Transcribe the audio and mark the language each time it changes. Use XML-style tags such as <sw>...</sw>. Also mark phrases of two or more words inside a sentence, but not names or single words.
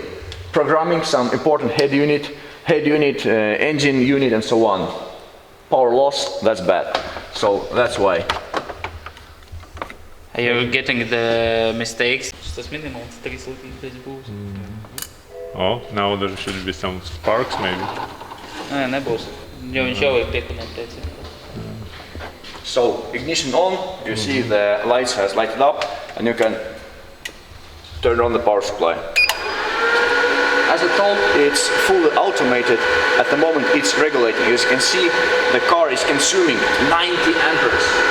<en>Programming some important head unit, engine unit and so on. Power loss, that's bad. So that's why. Are you getting the mistakes? Oh, now there should be some sparks maybe.</en> <lv>Nebūs. Jau viņš jau ir piekonectēts.</lv> <en>So ignition on, you see the lights has lighted up and you can turn on the power supply. As I told, it's fully automated. At the moment it's regulating. As you can see, the car is consuming 90 amperes.</en>